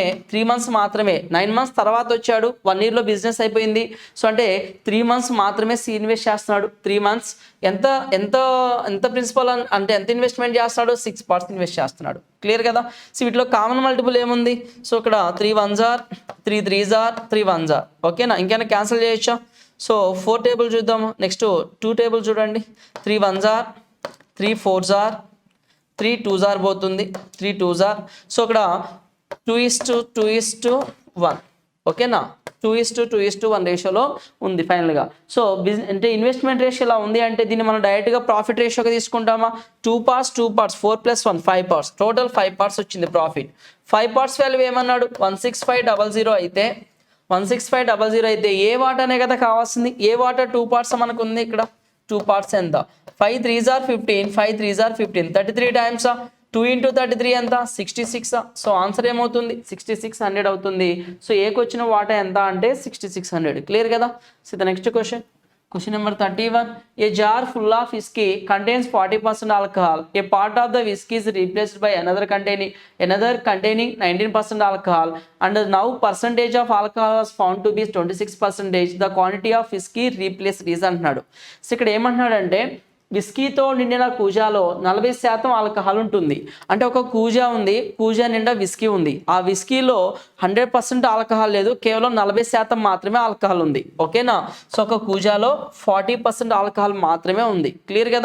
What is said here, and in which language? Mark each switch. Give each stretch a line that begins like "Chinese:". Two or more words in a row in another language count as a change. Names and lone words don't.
Telugu: 3 months మాత్రమే. 9 months తర్వాత వచ్చాడు. 1 yearలో బిజినెస్ అయిపోయింది. సో అంటే 3 months మాత్రమే సి ఇన్వెస్ట్ చేస్తున్నాడు. 3 months ఎంత ఎంత ఎంత ప్రిన్సిపల్ అంటే ఎంత ఇన్వెస్ట్మెంట్ చేస్తున్నాడు? 6 parts ఇన్వెస్ట్ చేస్తున్నాడు. క్లియర్ కదా. సో వీటిలో
English: common multiple
Telugu: ఏముంది?
English: సో ఇక్కడ 3 1s are 3 3s are 3 1s are.
Telugu: ఓకేనా. ఇంకేమైనా క్యాన్సిల్ చేయొచ్చా? సో 4 టేబుల్ చూద్దాము. నెక్స్ట్ 2 టేబుల్ చూడండి.
English: 3 1s are 3 4s are 3 2s are పోతుంది. 3 2s are.
Telugu: సో ఇక్కడ 2:2:1. ఓకేనా. 2:2:1 రేషియోలో ఉంది ఫైనల్గా. సో అంటే
English: investment ratio
Telugu: ఇలా ఉంది అంటే దీన్ని మనం డైరెక్ట్గా
English: profit ratioగా
Telugu: తీసుకుంటామా? 2 parts 4 + 1 5 parts. టోటల్ 5 parts వచ్చింది ప్రాఫిట్. 5 parts వాల్యూ ఏమన్నాడు? 16500 అయితే 16500 అయితే ఏ వాటానే కదా కావాల్సింది. ఏ వాటా 2 parts మనకు ఉంది. ఇక్కడ 2 parts ఎంత?
English: 5 3s are 15, 5 3s are 15, 33 times 2 into 33
Telugu: ఎంత? 66.
English: So answer
Telugu: ఏమవుతుంది? 6600 అవుతుంది. సో ఏకి వచ్చిన వాటా ఎంత అంటే 6600. క్లియర్ కదా.
English: So the next question. Question number 31. A jar full of whiskey contains 40% alcohol. A part of the whiskey is replaced by another containing 19% alcohol. And now percentage of alcohol was found to be 26%. The quantity of whiskey replaced is అంటున్నాడు.
Telugu: సో ఇక్కడ ఏమంటున్నాడంటే విస్కీతో నిండిన కూజాలో 40% ఆల్కహాల్ ఉంటుంది. అంటే ఒక కూజా ఉంది, కూజా నిండా విస్కీ ఉంది. ఆ విస్కీలో 100% ఆల్కహాల్ లేదు, కేవలం 40% మాత్రమే ఆల్కహాల్ ఉంది. ఓకేనా. సో ఒక కూజాలో 40% ఆల్కహాల్ మాత్రమే ఉంది. క్లియర్ కదా.